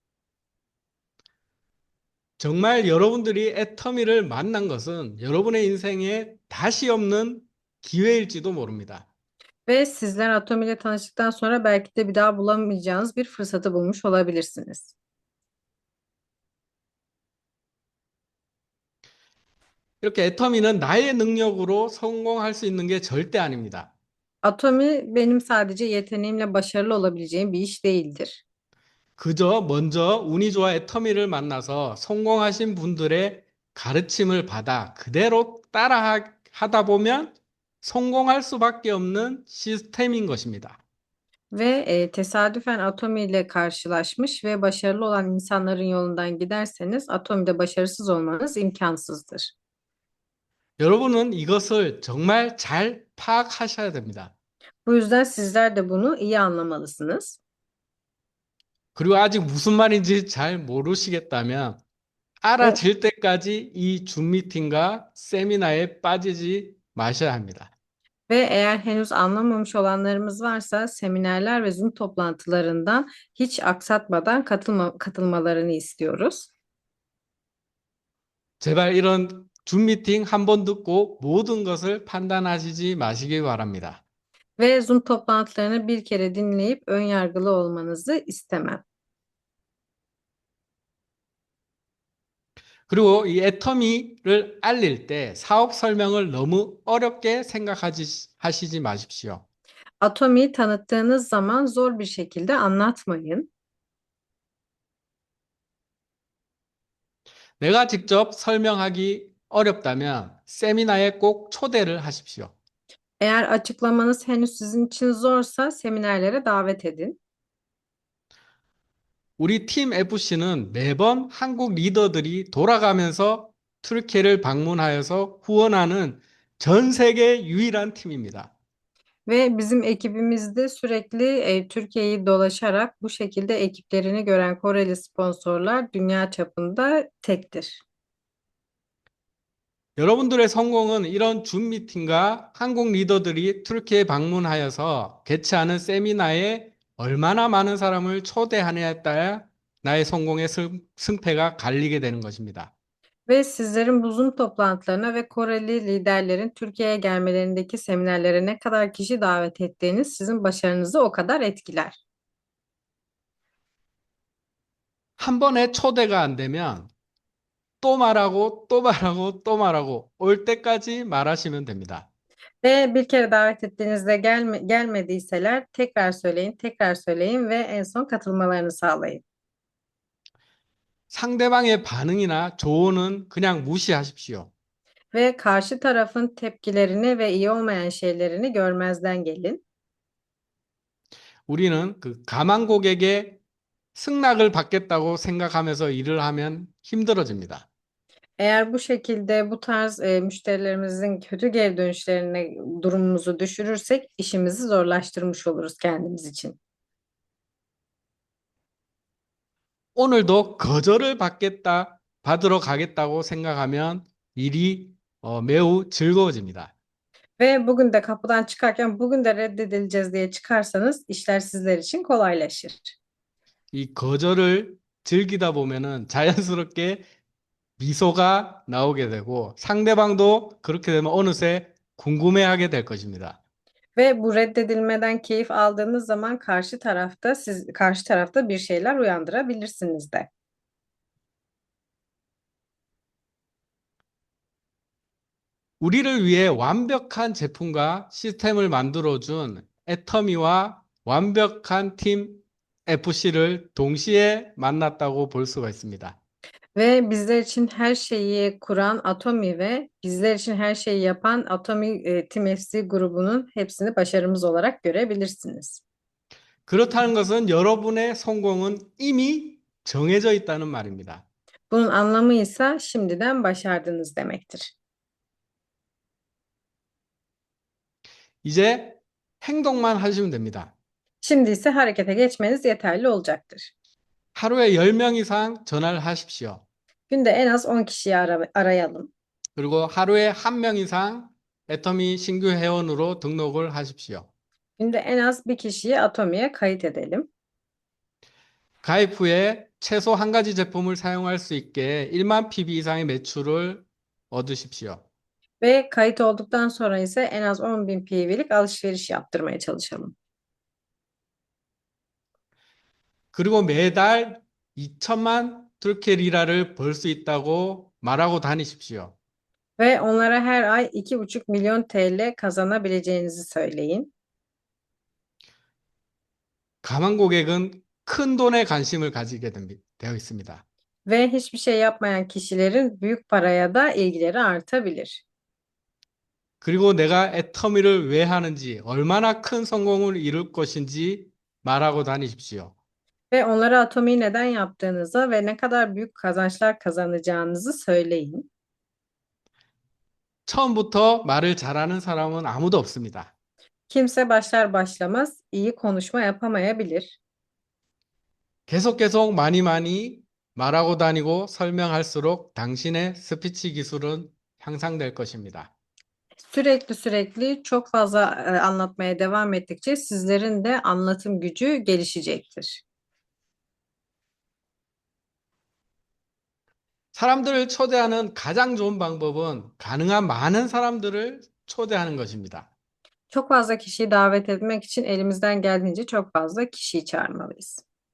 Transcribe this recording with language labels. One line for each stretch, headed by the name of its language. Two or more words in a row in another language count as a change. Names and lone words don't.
Korean: 정말 여러분들이 애터미를 만난 것은 여러분의 인생에 다시 없는 기회일지도 모릅니다.
Turkish: Ve sizler Atomi ile tanıştıktan sonra belki de bir daha bulamayacağınız bir fırsatı bulmuş olabilirsiniz.
Korean: 이렇게 애터미는 나의 능력으로 성공할 수 있는 게 절대 아닙니다.
Turkish: Atomi benim sadece yeteneğimle başarılı olabileceğim bir iş değildir.
Korean: 그저 먼저 운이 좋아 애터미를 만나서 성공하신 분들의 가르침을 받아 그대로 따라 하다 보면 성공할 수밖에 없는 시스템인 것입니다.
Turkish: Ve tesadüfen Atomi ile karşılaşmış ve başarılı olan insanların yolundan giderseniz Atomi'de başarısız olmanız imkansızdır.
Korean: 여러분은 이것을 정말 잘 파악하셔야 됩니다.
Turkish: Bu yüzden sizler de bunu iyi anlamalısınız.
Korean: 그리고 아직 무슨 말인지 잘 모르시겠다면
Turkish: Ve,
Korean: 알아질 때까지 이 줌 미팅과 세미나에 빠지지 마셔야 합니다.
Turkish: ve eğer henüz anlamamış olanlarımız varsa seminerler ve Zoom toplantılarından hiç aksatmadan katılmalarını istiyoruz.
Korean: 제발 이런 줌 미팅 한 번 듣고 모든 것을 판단하시지 마시기 바랍니다.
Turkish: Ve Zoom toplantılarını bir kere dinleyip ön yargılı olmanızı istemem.
Korean: 그리고 이 애터미를 알릴 때 사업 설명을 너무 어렵게 하시지 마십시오.
Turkish: Atomi'yi tanıttığınız zaman zor bir şekilde anlatmayın.
Korean: 내가 직접 설명하기 어렵다면 세미나에 꼭 초대를 하십시오.
Turkish: Eğer açıklamanız henüz sizin için zorsa seminerlere davet edin.
Korean: 우리 팀 FC는 매번 한국 리더들이 돌아가면서 튀르키예를 방문하여서 후원하는 전 세계 유일한 팀입니다.
Turkish: Ve bizim ekibimizde sürekli Türkiye'yi dolaşarak bu şekilde ekiplerini gören Koreli sponsorlar dünya çapında tektir.
Korean: 여러분들의 성공은 이런 줌 미팅과 한국 리더들이 튀르키예 방문하여서 개최하는 세미나에 얼마나 많은 사람을 초대하느냐에 따라 나의 성공의 승패가 갈리게 되는 것입니다.
Turkish: Ve sizlerin bu Zoom toplantılarına ve Koreli liderlerin Türkiye'ye gelmelerindeki seminerlere ne kadar kişi davet ettiğiniz sizin başarınızı o kadar etkiler.
Korean: 한 번에 초대가 안 되면 또 말하고 또 말하고 또 말하고 올 때까지 말하시면 됩니다.
Turkish: Ve bir kere davet ettiğinizde gelmediyseler tekrar söyleyin, tekrar söyleyin ve en son katılmalarını sağlayın.
Korean: 상대방의 반응이나 조언은 그냥 무시하십시오.
Turkish: Ve karşı tarafın tepkilerini ve iyi olmayan şeylerini görmezden gelin.
Korean: 우리는 그 가만 고객의 승낙을 받겠다고 생각하면서 일을 하면 힘들어집니다.
Turkish: Eğer bu şekilde bu tarz müşterilerimizin kötü geri dönüşlerine durumumuzu düşürürsek işimizi zorlaştırmış oluruz kendimiz için.
Korean: 오늘도 거절을 받으러 가겠다고 생각하면 일이 매우 즐거워집니다.
Turkish: Ve bugün de kapıdan çıkarken bugün de reddedileceğiz diye çıkarsanız işler sizler için kolaylaşır.
Korean: 이 거절을 즐기다 보면은 자연스럽게 미소가 나오게 되고 상대방도 그렇게 되면 어느새 궁금해하게 될 것입니다.
Turkish: Ve bu reddedilmeden keyif aldığınız zaman karşı tarafta bir şeyler uyandırabilirsiniz de.
Korean: 우리를 위해 완벽한 제품과 시스템을 만들어준 애터미와 완벽한 팀 FC를 동시에 만났다고 볼 수가 있습니다.
Turkish: Ve bizler için her şeyi kuran Atomi ve bizler için her şeyi yapan Atomi Team FC grubunun hepsini başarımız olarak görebilirsiniz.
Korean: 그렇다는 것은 여러분의 성공은 이미 정해져 있다는 말입니다.
Turkish: Bunun anlamı ise şimdiden başardınız demektir.
Korean: 이제 행동만 하시면 됩니다.
Turkish: Şimdi ise harekete geçmeniz yeterli olacaktır.
Korean: 하루에 10명 이상 전화를 하십시오.
Turkish: Günde en az 10 kişiyi arayalım.
Korean: 그리고 하루에 1명 이상 애터미 신규 회원으로 등록을 하십시오.
Turkish: Günde en az bir kişiyi Atomi'ye kayıt edelim.
Korean: 가입 후에 최소 한 가지 제품을 사용할 수 있게 1만 PB 이상의 매출을 얻으십시오.
Turkish: Ve kayıt olduktan sonra ise en az 10.000 PV'lik alışveriş yaptırmaya çalışalım.
Korean: 그리고 매달 2천만 투르키예 리라를 벌 수 있다고 말하고 다니십시오.
Turkish: Ve onlara her ay 2,5 milyon TL kazanabileceğinizi söyleyin.
Korean: 가망 고객은 큰 돈에 관심을 가지게 되어 있습니다.
Turkish: Ve hiçbir şey yapmayan kişilerin büyük paraya da ilgileri artabilir.
Korean: 그리고 내가 애터미를 왜 하는지, 얼마나 큰 성공을 이룰 것인지 말하고 다니십시오.
Turkish: Ve onlara Atomi'yi neden yaptığınızı ve ne kadar büyük kazançlar kazanacağınızı söyleyin.
Korean: 처음부터 말을 잘하는 사람은 아무도 없습니다.
Turkish: Kimse başlar başlamaz iyi konuşma yapamayabilir.
Korean: 계속 많이 말하고 다니고 설명할수록 당신의 스피치 기술은 향상될 것입니다.
Turkish: Sürekli çok fazla anlatmaya devam ettikçe sizlerin de anlatım gücü gelişecektir.
Korean: 사람들을 초대하는 가장 좋은 방법은 가능한 많은 사람들을 초대하는 것입니다.
Turkish: Çok fazla kişiyi davet etmek için elimizden geldiğince çok fazla kişiyi çağırmalıyız.